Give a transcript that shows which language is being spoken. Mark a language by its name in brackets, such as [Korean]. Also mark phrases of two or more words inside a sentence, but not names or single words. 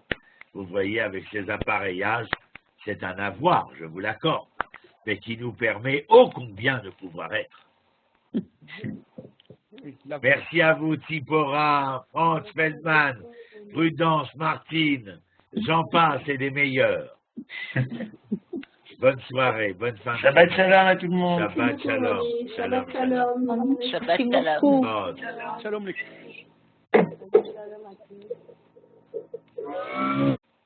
[French] Vous voyez, avec ces appareillages, c'est un avoir, je vous l'accorde, mais qui nous permet ô combien de pouvoir être. Merci à vous, Tsipora, Franz Feldman, Prudence, Martine, j'en passe et des meilleurs. Bonne soirée, bonne fin de [Hebrew] שבת שלום [French] à tout le monde. [Hebrew] שבת שלום. שבת שלום. שבת שלום. Oh, [French] Shalom les